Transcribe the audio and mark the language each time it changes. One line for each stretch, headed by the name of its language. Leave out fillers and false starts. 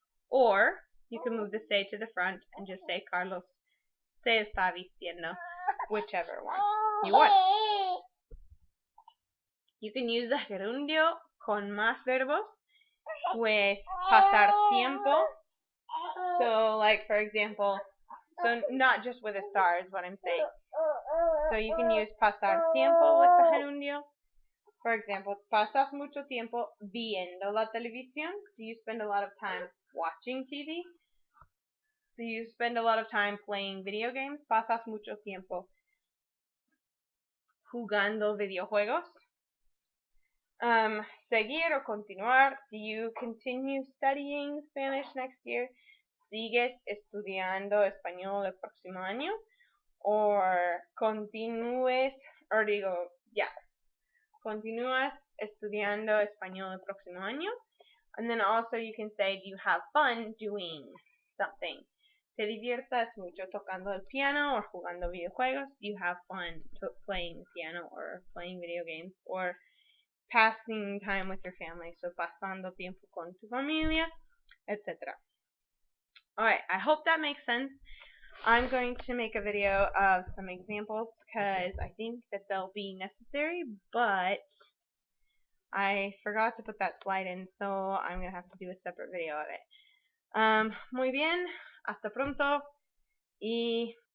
English: Or you can move the se to the front and just say
Spanish: Carlos se está vistiendo,
English: whichever one you want. You can use the gerundio
Spanish: con más verbos
English: with
Spanish: pasar tiempo,
English: So, like, for example, so not just with a star is what I'm saying. So you can use
Spanish: pasar tiempo
English: with the gerundio. For example,
Spanish: pasas mucho tiempo viendo la televisión.
English: Do you spend a lot of time watching TV? Do you spend a lot of time playing video games?
Spanish: Pasas mucho tiempo jugando videojuegos. Seguir o continuar.
English: Do you continue studying Spanish next year?
Spanish: ¿Sigues estudiando español el próximo año? Or continúes, or digo, yeah, continúas estudiando español el próximo año.
English: And then also you can say, do you have fun doing something?
Spanish: ¿Te diviertas mucho tocando el piano or jugando videojuegos?
English: Do you have fun playing piano or playing video games or passing time with your family?
Spanish: So pasando tiempo con tu familia, etc.
English: Alright, I hope that makes sense. I'm going to make a video of some examples because I think that they'll be necessary, but I forgot to put that slide in, so I'm going to have to do a separate video of it.
Spanish: Muy bien, hasta pronto y